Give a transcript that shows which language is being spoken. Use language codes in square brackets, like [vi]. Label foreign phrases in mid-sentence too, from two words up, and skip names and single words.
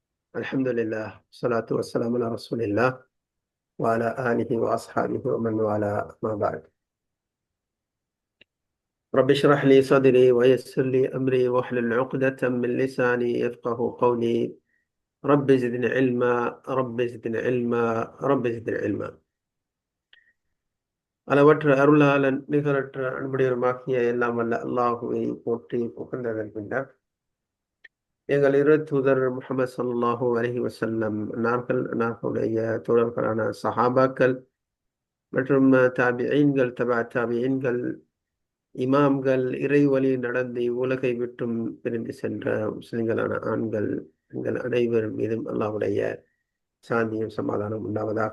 [ar] الحمد لله والصلاة والسلام على رسول الله وعلى آله وأصحابه ومن والاه ما بعد. رب اشرح لي صدري ويسر لي أمري واحلل عقدة من لساني يفقه قولي. رب زدني علما، رب زدني علما، رب زدني علما. [ta] அளவற்ற அருளாளன் நிகரற்ற அன்புடையவருமாகிய எல்லாம் வல்ல அல்லாஹுவை போற்றி புகழ்ந்ததன் பின்னர் எங்கள் இரு தூதர் முஹம்மது [ar] صلى الله عليه وسلم [ta] நார்களுடைய தோழர்களான சஹாபாக்கள் மற்றும் தாபிஈன்கள், தபா தாபிஈன்கள், இமாம்கள், இறைவழி நடந்து உலகை விட்டும் பிரிந்து சென்ற முஸ்லிம்களான ஆண்கள், பெண்கள் அனைவரும் மீதும் அல்லாஹ்வுடைய சாந்தியும் சமாதானம் உண்டாவதாக.